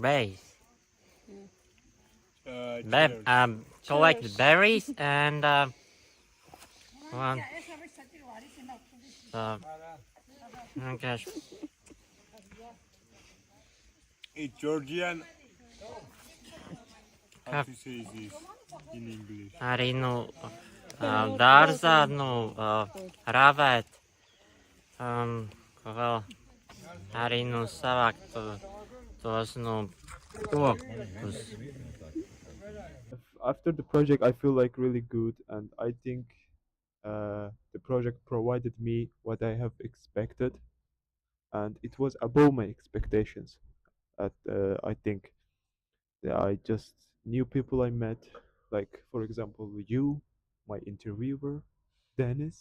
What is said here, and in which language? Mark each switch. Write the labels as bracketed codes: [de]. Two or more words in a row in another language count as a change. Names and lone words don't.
[en] Collect berries and one. Oh gosh. It's Georgian. How to say this in English? [lv] Arī dārzā ravēt. Ko vēl? Arī savākt tos kokus. [en] After the project, I feel like really good, and I think The project provided me what I have expected, and it was above my expectations. I think that I just new people I met, like for example you, my interviewer, Dennis.